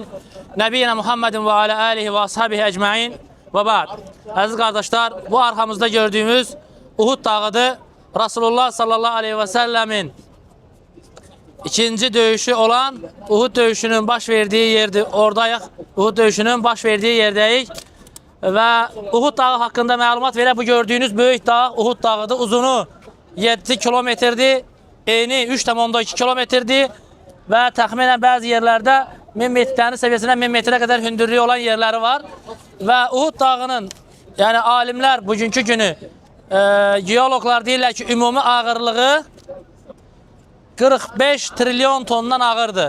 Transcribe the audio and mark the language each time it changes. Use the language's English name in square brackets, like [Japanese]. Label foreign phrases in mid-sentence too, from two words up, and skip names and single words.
[Arabic] نبينا محمد وعلى آله وأصحابه أجمعين. وبعد. [Turkish] Aziz kardeşler, bu arkamızda gördüğümüz Uhud dağıdır. [Azerbaijani] Resulullah [Arabic] صلى الله عليه وسلم [Azerbaijani] ikinci dövüşü olan Uhud dövüşünün baş verdiği yerde oradayıq. Uhud dövüşünün baş verdiği yerdəyik. Və Uhud dağı haqqında məlumat verək. Bu gördüyünüz böyük dağ Uhud dağıdır. Uzunu 7 kilometrdir. Eni 3,2 kilometrdir. Və təxminən bəzi yerlərdə 1000 metrənin səviyyəsindən 1000 metrə qədər hündürlüyü olan yerləri var. Və Uhud dağının, yəni alimlər bugünkü günü geoloqlar deyirlər ki, ümumi ağırlığı 45 trilyon tondan ağırdır.